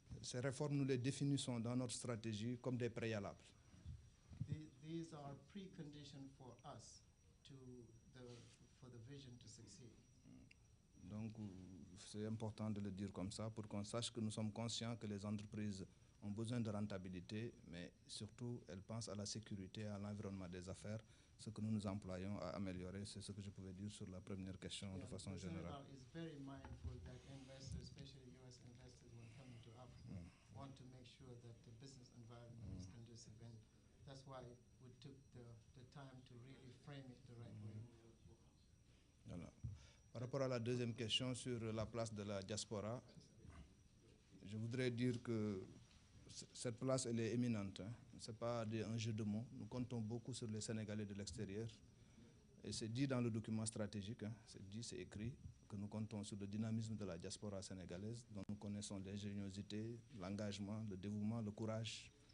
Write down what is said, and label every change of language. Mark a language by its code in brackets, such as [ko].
[fr] Ces réformes, nous les définissons dans notre stratégie comme des préalables. [en] These are preconditions for us for the vision to succeed. [fr] Donc, c'est important de le dire comme ça pour qu'on sache que nous sommes conscients que les entreprises ont besoin de rentabilité, mais surtout, elles pensent à la sécurité, à l'environnement des affaires. Ce que nous nous employons à améliorer, c'est ce que je pouvais dire sur la première question de façon générale. [en] Senegal is very mindful that investors, especially U.S. investors, when coming to Africa, want to make sure that the business environment is conducive, and that's why we took the time to really frame it the right way. [fr] Voilà. Par rapport à la deuxième question sur la place de la diaspora, je voudrais dire que cette place, elle est éminente. Hein. Ce n'est pas un jeu de mots. Nous comptons beaucoup sur les Sénégalais de l'extérieur. Et c'est dit dans le document stratégique, hein, c'est dit, c'est écrit, que nous comptons sur le dynamisme de la diaspora sénégalaise, dont nous connaissons l'ingéniosité, l'engagement, le dévouement, le courage.